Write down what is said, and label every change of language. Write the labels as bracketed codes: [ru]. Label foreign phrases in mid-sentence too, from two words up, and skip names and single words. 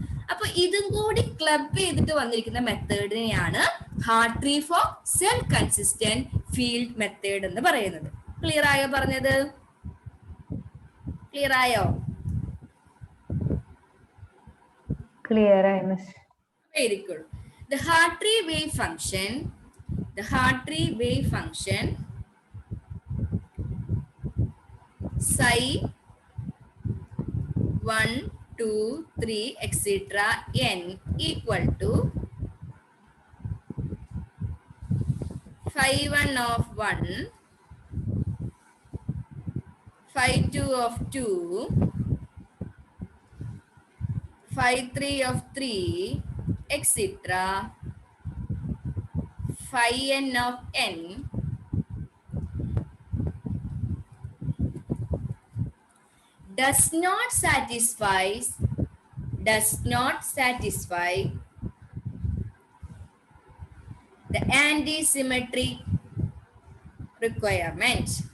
[ml] അപ്പൊ ഇതും കൂടി ക്ലബ് ചെയ്തിട്ട് വന്നിരിക്കുന്ന മെത്തേഡിനെയാണ് [en] Hartree-Fock self consistent field method [ml] എന്ന് പറയുന്നത്. ക്ലിയർ ആയോ പറഞ്ഞത്, ക്ലിയർ ആയോ? ക്ലിയർ ആയി മിസ്. [en] very good. The Hartree wave function psi 1, 2, 3 etc. n equal to phi1 of 1, phi2 of 2, phi3 of 3 etc. phi n of n does not satisfy the antisymmetric requirement.